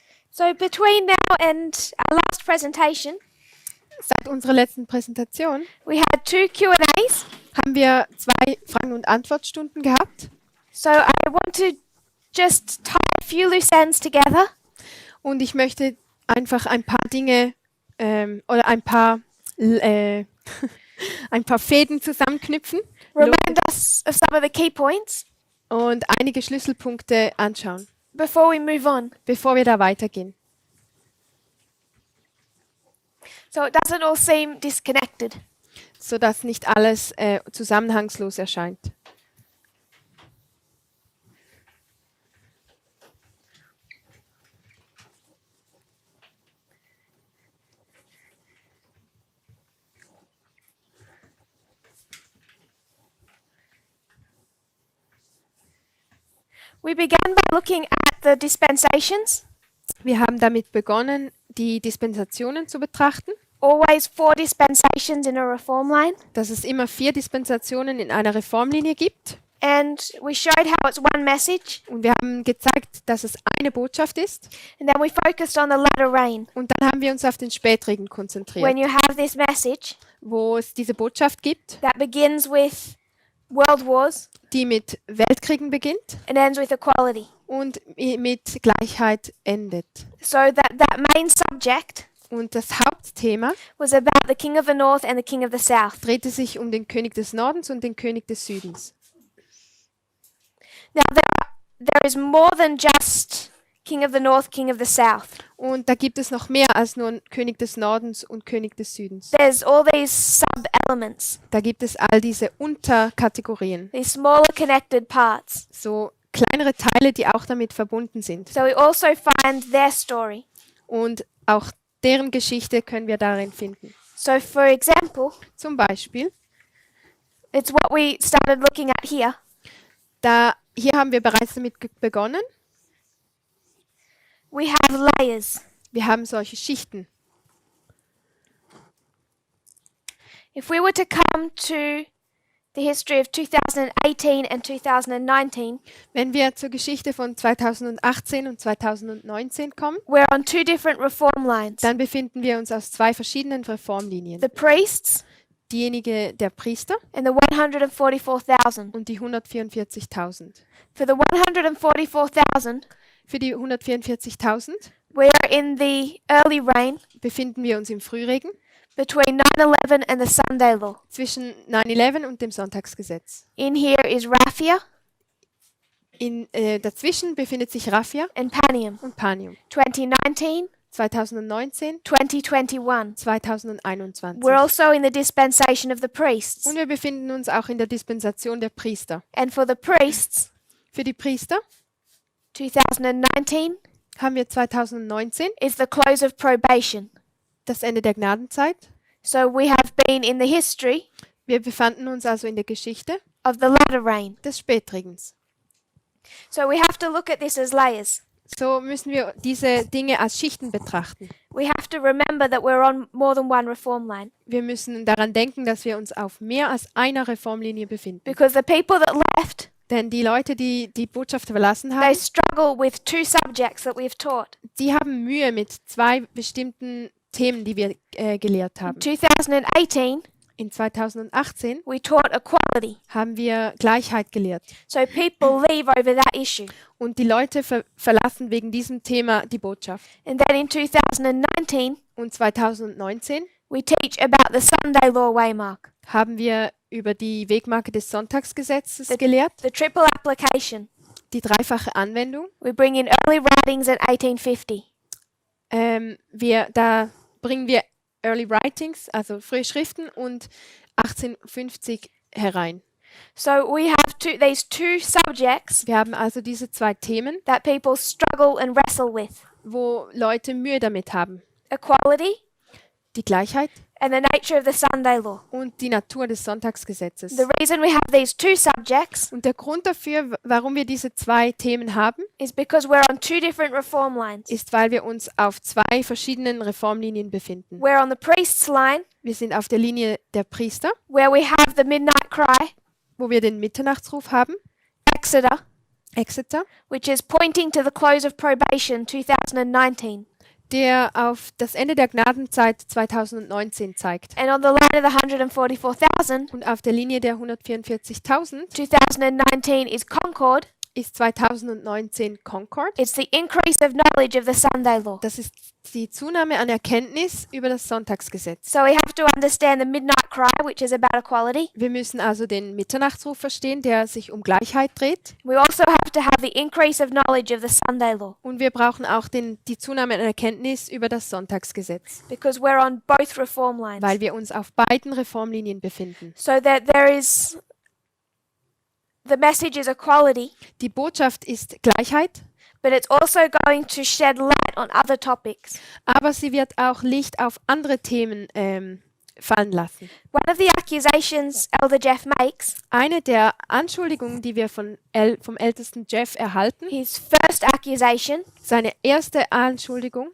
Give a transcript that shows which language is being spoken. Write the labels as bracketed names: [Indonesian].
[English] So between now and our last presentation, [German] Seit unserer letzten Präsentation [English] we had 2 Q&As. [German] haben wir 2 Fragen- und Antwortstunden gehabt. [English] So I want to just tie a few loose ends together [German] Und ich möchte einfach ein paar Dinge oder ein paar Fäden zusammenknüpfen [English] remind us of some of the key points [German] und einige Schlüsselpunkte anschauen, [English] before we move on, [German] bevor wir da weitergehen, [English] so it doesn't all seem disconnected. [German] sodass nicht alles zusammenhangslos erscheint. [English] We began by looking at the dispensations, [German] Wir haben damit begonnen, die Dispensationen zu betrachten, [English] always 4 dispensations in a reform line, [German] dass es immer 4 Dispensationen in einer Reformlinie gibt. [English] and we showed how it's one message, [German] Und wir haben gezeigt, dass es eine Botschaft ist. [English] and then we focused on the latter rain. [German] Und dann haben wir uns auf den Spätregen konzentriert, [English] When you have this message [German] wo es diese Botschaft gibt, [English] that begins with world wars [German] die mit Weltkriegen beginnt [English] and ends with equality. [German] und mit Gleichheit endet. [English] So that main subject [German] Und das Hauptthema [English] was about the king of the north and the king of the south. [German] drehte sich um den König des Nordens und den König des Südens. [English] Now there is more than just king of the north, king of the south. [German] Und da gibt es noch mehr als nur König des Nordens und König des Südens. [English] There's all these sub-elements, [German] Da gibt es all diese Unterkategorien, [English] these smaller connected parts. [German] so kleinere Teile, die auch damit verbunden sind. [English] So we also find their story. [German] Und auch deren Geschichte können wir darin finden. [English] So for example, [German] Zum Beispiel, [English] it's what we started looking at here. [German] hier haben wir bereits damit begonnen. [English] We have layers. [German] Wir haben solche Schichten. [English] If we were to come to the history of 2018 and 2019, [German] Wenn wir zur Geschichte von 2018 und 2019 kommen, [English] we're on 2 different reform lines. [German] dann befinden wir uns aus 2 verschiedenen Reformlinien. [English] The priests [German] Diejenige der Priester [English] and the 144,000. [German] und die 144.000. [English] For the 144,000, [German] Für die 144.000 [English] we're in the early rain [German] befinden wir uns im Frühregen [English] between 9/11 and the Sunday law. [German] zwischen 9/11 und dem Sonntagsgesetz. [English] In here is Raphia [German] Dazwischen befindet sich Raphia [English] and Panium. [German] und Panium. [English] 2019, [German] 2019, [English] 2021. [German] 2021. [English] We're also in the dispensation of the priests. [German] Und wir befinden uns auch in der Dispensation der Priester. [English] And for the priests, [German] Für die Priester [English] 2019 [German] haben wir 2019 [English] is the close of probation. [German] das Ende der Gnadenzeit. [English] So we have been in the history [German] Wir befanden uns also in der Geschichte [English] of the latter rain. [German] des Spätregens. [English] So we have to look at this as layers. [German] So müssen wir diese Dinge als Schichten betrachten. [English] We have to remember that we're on more than one reform line. [German] Wir müssen daran denken, dass wir uns auf mehr als einer Reformlinie befinden. [English] Because the people that left, [German] Denn die Leute, die die Botschaft verlassen [English] they [German] haben, [English] struggle with 2 subjects that we've taught. [German] die haben Mühe mit 2 bestimmten Themen, die wir gelehrt haben. [English] 2018, [German] In 2018 [English] we taught equality. [German] haben wir Gleichheit gelehrt. [English] So people leave over that issue. [German] Und die Leute verlassen wegen diesem Thema die Botschaft. [English] And then in 2019, [German] Und 2019 [English] we teach about the Sunday law waymark, [German] haben wir über die Wegmarke des Sonntagsgesetzes gelehrt, [English] the triple application. [German] die dreifache Anwendung. [English] We bring in early writings in 1850. [German] Da bringen wir Early Writings, also frühe Schriften, und 1850 herein. [English] So we have these 2 subjects [German] Wir haben also diese 2 Themen, [English] that people struggle and wrestle with. [German] wo Leute Mühe damit haben. [English] Equality [German] Die Gleichheit [English] and the nature of the Sunday law. [German] und die Natur des Sonntagsgesetzes. [English] The reason we have these two subjects [German] Und der Grund dafür, warum wir diese zwei Themen haben, [English] is because we're on two different reform lines. [German] ist, weil wir uns auf zwei verschiedenen Reformlinien befinden. [English] We're on the priest's line, [German] Wir sind auf der Linie der Priester, [English] where we have the midnight cry, [German] wo wir den Mitternachtsruf haben, Exeter, [English] which is pointing to the close of probation 2019. [German] der auf das Ende der Gnadenzeit 2019 zeigt. [English] And on the line of the 144,000, [German] Und auf der Linie der 144.000 [English] 2019 is Concord. [German] ist 2019 Concord. [English] It's the increase of knowledge of the Sunday law. [German] Das ist die Zunahme an Erkenntnis über das Sonntagsgesetz. [English] So we have to understand the midnight cry, which is about equality. [German] Wir müssen also den Mitternachtsruf verstehen, der sich um Gleichheit dreht. [English] We also have to have the increase of knowledge of the Sunday law, [German] Und wir brauchen auch die Zunahme an Erkenntnis über das Sonntagsgesetz, [English] because we're on both reform lines. [German] weil wir uns auf beiden Reformlinien befinden. [English] So that the message is equality, [German] Die Botschaft ist Gleichheit, [English] but it's also going to shed light on other topics. [German] aber sie wird auch Licht auf andere Themen fallen lassen. [English] One of the accusations Elder Jeff makes, [German] Eine der Anschuldigungen, die wir vom ältesten Jeff erhalten, [English] his first accusation [German] seine erste Anschuldigung